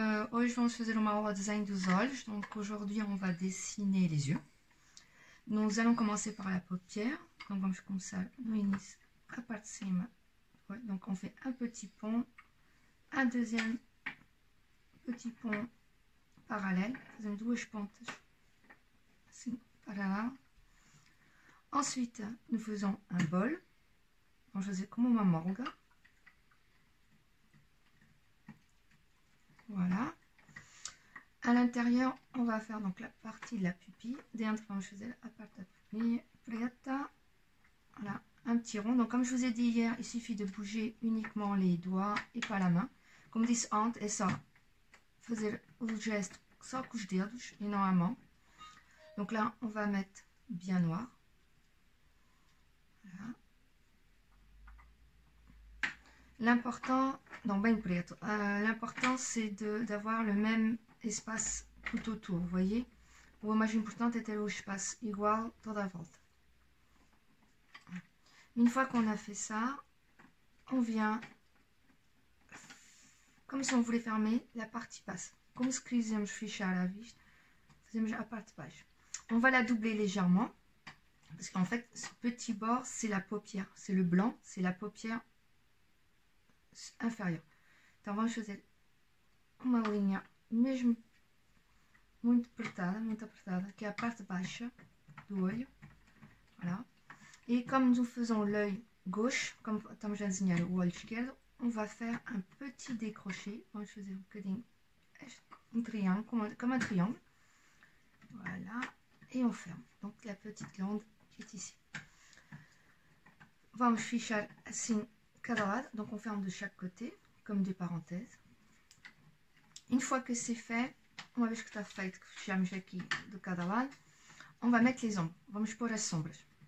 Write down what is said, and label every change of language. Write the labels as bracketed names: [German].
[Portuguese] Hoje vamos fazer uma aula de desenho dos olhos. [French] Donc aujourd'hui on va dessiner les yeux. Nous allons commencer par la paupière. [Portuguese] Donc vamos começar no início, a parte de cima. [French] Ouais, donc on fait un petit pont, un deuxième petit pont parallèle. [Portuguese] Fazemos duas pontas assim para lá. [French] Ensuite nous faisons un bol. [Portuguese] Vamos fazer como uma morga. [French] Voilà. À l'intérieur, on va faire donc la partie de la pupille. [Portuguese] Dentro, vamos fazer a parte da pupille preta. [French] Voilà, un petit rond. Donc, comme je vous ai dit hier, il suffit de bouger uniquement les doigts et pas la main. [Portuguese] Como disse antes, é só fazer o gesto só com os dedos e não a mão. [French] Donc là, on va mettre bien noir. Voilà. L'important, non, [Portuguese] bem preto. [French] L'important, c'est d'avoir le même espace tout autour, vous voyez. [Portuguese] O mais importante é ter o espaço igual toda a volta. [French] Une fois qu'on a fait ça, on vient, comme si on voulait fermer la partie basse. [Portuguese] Como se quisermos fechar a vista, fazemos a parte de baixo. [French] On va la doubler légèrement, parce qu'en fait, ce petit bord, c'est la paupière. C'est le blanc, c'est la paupière inférieure. [Portuguese] Então vamos fazer uma linha mesmo muito apertada, que é a parte baixa do olho. [French] Voilà. Et comme nous faisons l'œil gauche, comme [Portuguese] estamos a desenhar o olho esquerdo, [French] on va faire un petit décroché. [Portuguese] Vamos fazer um bocadinho um triângulo, [French] comme un triangle. Voilà. Et on ferme. Donc la petite glande qui est ici. [Portuguese] Vamos fechar assim cada lado, [French] donc on ferme de chaque côté, comme des parenthèses. Une fois que c'est fait, [Portuguese] uma vez que está feito, que fechamos aqui de cada lado, [French] on va mettre les ombres. [Portuguese] Vamos pôr as sombras.